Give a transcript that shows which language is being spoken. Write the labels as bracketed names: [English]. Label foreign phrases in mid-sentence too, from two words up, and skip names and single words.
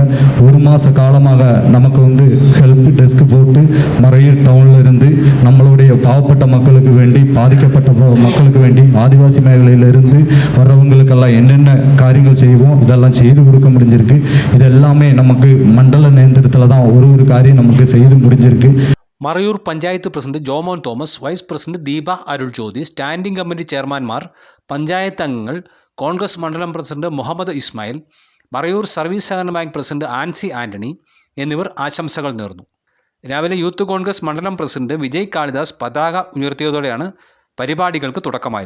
[Tamil] 1 மாத காலமாக நமக்கு [English] help desk [Tamil] போட்டு மறையூர் டவுனில் இருந்து நம்மளுடைய பாவப்பட்ட மக்களுக்கு வேண்டி பாதிக்கப்பட்ட மக்களுக்கு வேண்டி ஆதிவாசி மேഖലயிலிருந்து வர்றவங்களுக்கெல்லாம் என்னென்ன காரியங்கள் செய்வோம் இதெல்லாம் செய்து கொடுக்க முடிஞ்சிருக்கு. இதெல்லாமே நமக்கு மண்டல நேந்திரத்தில் தான் ஒரு காரியம் நமக்கு செய்து முடிஞ்சிருக்கு. [Malayalam] മറയൂർ പഞ്ചായത്ത് പ്രസിഡന്റ് ജോമോൻ തോമസ്, വൈസ് പ്രസിഡന്റ് ദീപ അരുൾ ജ്യോതി, [English] standing committee [Malayalam] ചെയർമാൻമാർ, പഞ്ചായത്ത് അംഗങ്ങൾ, കോൺഗ്രസ് മണ്ഡലം പ്രസിഡന്റ് മുഹമ്മദ് ഇസ്മായിൽ, മറയൂർ സർവീസ് സഹകരണ ബാങ്ക് പ്രസിഡന്റ് ആൻസി ആന്റണി എന്നിവർ ആശംസകൾ നേർന്നു. രാവിലെ യൂത്ത് കോൺഗ്രസ് മണ്ഡലം പ്രസിഡന്റ് വിജയ് കാളിദാസ് പതാക ഉയർത്തിയതോടെയാണ് പരിപാടികൾക്ക് തുടക്കമായത്.